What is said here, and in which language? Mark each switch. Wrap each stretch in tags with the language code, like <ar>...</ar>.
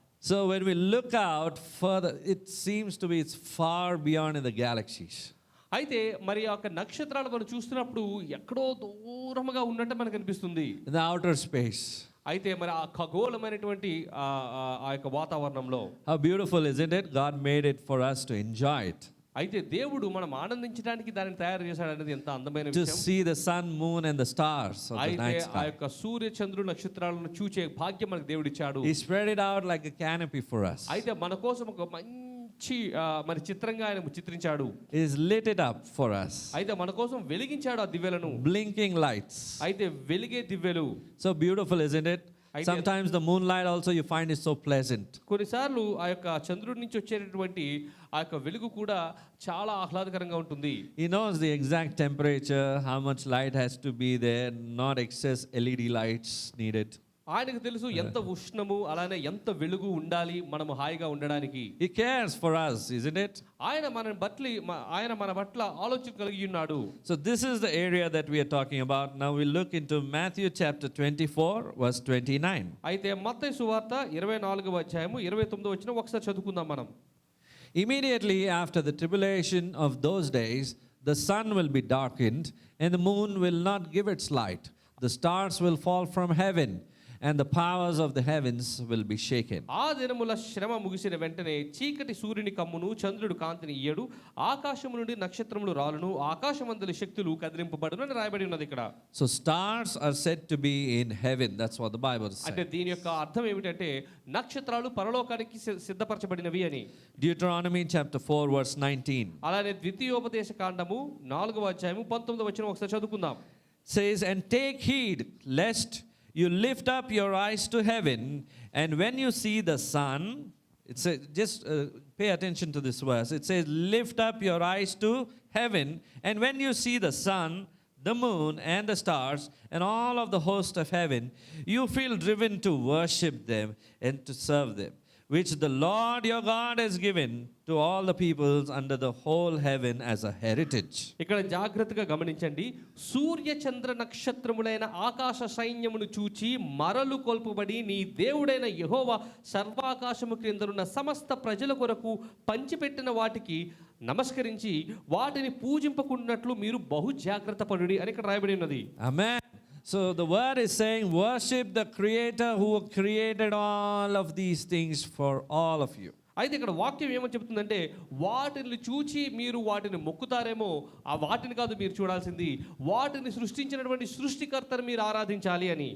<en>So when we look out further, it seems to be it's far beyond in the galaxies.</en> <te>అయితే మరి ఆ యొక్క నక్షత్రాలు మనం చూస్తున్నప్పుడు ఎక్కడో దూరంగా ఉన్నట్టు మనకు అనిపిస్తుంది.</te> <en>In the outer space.</en> <te>అయితే మరి ఆ ఖగోళమైనటువంటి ఆ యొక్క వాతావరణంలో</te> <en>How beautiful, isn't it? God made it for us to enjoy it.</en> <te>అయితే దేవుడు మనం ఆనందించడానికి దానిని తయారు చేశాడు అనేది ఎంత అందమైన</te> <en>To</en> <te>విషయం.</te> <en>see the sun, moon and the stars of the</en> <te>అయితే</te> <en>night</en> <te>ఆ</te> <en>sky.</en> <te>యొక్క సూర్య చంద్రుడు నక్షత్రాలను చూచే భాగ్యం మనకు దేవుడు ఇచ్చాడు.</te> <en>He spread it out like a canopy for us.</en> <te>అయితే మన కోసం ఒక మంచి మరి చిత్రంగా ఆయన చిత్రించాడు.</te> <en>He has lit it up for us.</en> <te>అయితే మన కోసం వెలిగించాడు ఆ దివ్యలను.</te> <en>Blinking lights.</en> <te>అయితే వెలిగే దివ్యలు.</te> <en>So beautiful, isn't it? Sometimes the moonlight also you find is so pleasant.</en> <te>కొన్నిసార్లు ఆ యొక్క చంద్రుడి నుంచి వచ్చేటటువంటి ఆ యొక్క వెలుగు కూడా చాలా ఆహ్లాదకరంగా ఉంటుంది.</te> <en>He knows the exact temperature, how much light has to be there, not excess LED lights needed.</en> <te>ఆయనకు తెలుసు ఎంత ఉష్ణము అలానే ఎంత వెలుగు ఉండాలి మనము హాయిగా ఉండడానికి.</te> <en>He cares for us, isn't it?</en> <te>ఆయన మన పట్ల ఆలోచన కలిగి ఉన్నాడు.</te> <en>So this is the area that we are talking about. Now we look into Matthew chapter 24 verse 29.</en> <te>అయితే మత్తయి సువార్త 24వ అధ్యాయము 29వ వచనం ఒకసారి చదువుకుందాం మనం.</te> <en>Immediately after the tribulation of those days, the sun will be darkened, and the moon will not give its light. The stars will fall from heaven, and the powers of the heavens will be shaken.</en> <te>ఆ దినముల శ్రమ ముగిసిన వెంటనే చీకటి సూర్యుని కమ్మును, చంద్రుడు కాంతిని ఇయ్యడు, ఆకాశము నుండి నక్షత్రములు రాలును, ఆకాశమందలి శక్తులు కదిలింపబడును అని రాయబడి ఉన్నది ఇక్కడ.</te> <en>So stars are said to be in heaven. That's what the Bible</en> <te>అంటే</te> <en>says.</en> <te>దీని యొక్క అర్థం ఏమిటంటే నక్షత్రాలు పరలోకానికి సిద్ధపరచబడినవి అని.</te> <en>Deuteronomy chapter 4 verse 19</en> <te>అలానే ద్వితీయోపదేశ కాండము 4వ అధ్యాయము 19వ వచనం ఒకసారి చదువుకుందాం.</te> <en>says, and take heed lest you lift up your eyes to heaven, and when you see the sun, it says, just pay attention to this verse. It says, lift up your eyes to heaven, and when you see the sun, the moon, and the stars, and all of the host of heaven, you feel driven to worship them and to serve them, which the Lord your God has given to all the peoples under the whole heaven as a heritage.</en> <te>ఇక్కడ జాగ్రత్తగా గమనించండి. సూర్య చంద్ర నక్షత్రములైన ఆకాశ సైన్యమును చూచి మరలు కొల్పబడి నీ దేవుడైన యెహోవా సర్వాకాశము క్రిందనున్న సమస్త ప్రజల కొరకు పంచిపెట్టిన వాటికి నమస్కరించి వాటిని పూజింపకున్నట్లు మీరు బహు జాగ్రత్త పడుడి అని ఇక్కడ రాయబడి ఉన్నది.</te> <en>Amen. So the word is saying, worship the Creator who created all of these things for all of you.</en> <te>అయితే ఇక్కడ వాక్యం ఏమని చెప్తుందంటే, వాటిని చూచి మీరు వాటిని మొక్కుతారేమో, ఆ వాటిని కాదు మీరు చూడాల్సింది, వాటిని సృష్టించినటువంటి సృష్టికర్తను మీరు ఆరాధించాలి అని.</te>